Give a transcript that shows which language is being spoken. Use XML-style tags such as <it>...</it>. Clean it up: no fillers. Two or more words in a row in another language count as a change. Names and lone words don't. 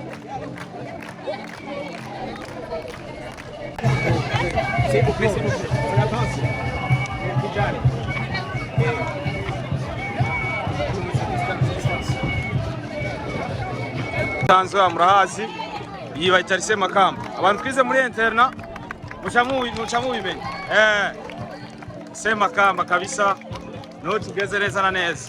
<fr>S'il vous plaît, s'il vous plaît. On avance.</fr> <rn>Tanzwa murahazi iyi bayita Lycée Makamba. Abantu twize muri interna muca mubimenya. Lycée Makamba kabisa no tugeze neza na neza.</rn>